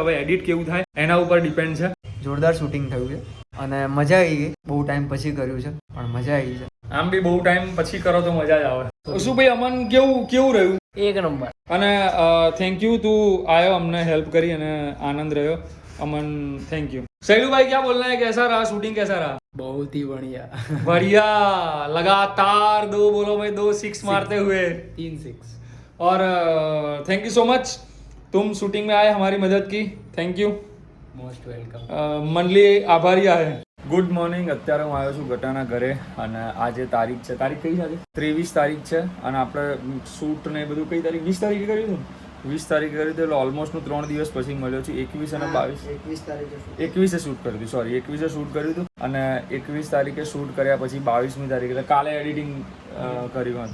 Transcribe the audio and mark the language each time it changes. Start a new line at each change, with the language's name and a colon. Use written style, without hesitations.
Gujarati: હવે એડિટ કેવું થાય એના ઉપર ડિપેન્ડ છે. જોરદાર શૂટિંગ થયું છે અને મજા આવી ગઈ. બહુ ટાઈમ પછી કર્યું છે પણ મજા આવી છે. આમ બી બહુ ટાઈમ પછી કરો તો મજા જ આવે. શું ભાઈ અમન કેવું રહ્યું? એક નંબર. અને થેન્ક યુ, તું આયો અમને હેલ્પ કરી અને આનંદ રહ્યો.
Hindi: अमन थैंक यू. सैलू भाई क्या बोलना है, कैसा रहा शूटिंग, कैसा रहा? बहुत ही बढ़िया बढ़िया. लगातार 2 बोलो भाई, 2 6 मारते हुए 3 6. और थैंक यू सो मच, तुम शूटिंग में आए, हमारी मदद की. Thank you,
Gujarati: most welcome. મનલી આભારી આए. Good morning. અત્યારે હું આવ્યો છું ગટાના ઘરે અને આજે તારીખ છે, તારીખ કઈ છે આજે? 23 તારીખ છે. અને આપણે શૂટ ને બધું કઈ તારીખ? 20 તારીખે કર્યું હતું. 20 તારીખે કર્યું હતું એટલે ઓલમોસ્ટ હું 3 દિવસ પછી મળ્યો છું. 21 અને 22 21 શૂટ કર્યું હતું. સોરી 21 શૂટ કર્યું હતું અને 21 તારીખે શૂટ કર્યા પછી 22મી તારીખે એટલે કાલે એડિટિંગ કર્યું.